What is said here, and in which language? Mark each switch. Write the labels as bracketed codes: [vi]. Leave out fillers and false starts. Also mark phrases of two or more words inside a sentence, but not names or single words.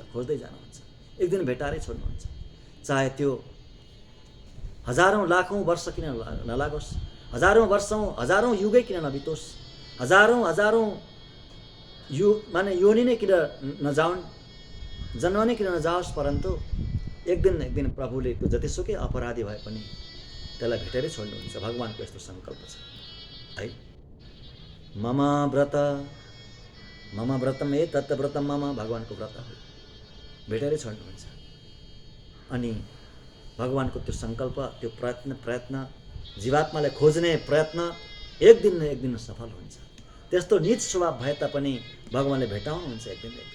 [ne] एक दिन भेटारै छोड्नुहुन्छ। चाहे त्यो हजारौँ लाखौँ वर्ष किन नलागोस्, हजारौँ वर्षौँ हजारौँ युगै किन नबितोस्, हजारौँ हजारौँ माने योनि नै किन नजाउन्, जन्म नै किन नजाओस्, परन्तु एक दिन प्रभुले त्यो जतिसुकै अपराधी भए पनि त्यसलाई भेटेरै छोड्नुहुन्छ। भगवानको यस्तो सङ्कल्प छ है। [sa] मम व्रत मम व्रतम ए तत् व्रतम मम, [ne] भगवानको व्रत हो, भेटेरै छोड्नुहुन्छ। अनि भगवानको त्यो सङ्कल्प, त्यो प्रयत्न जीवात्मालाई खोज्ने प्रयत्न एक दिन न एक दिन सफल हुन्छ। त्यस्तो नीच स्वभाव भए तापनि भगवानले भेटाउनुहुन्छ एक दिन न एक दिन।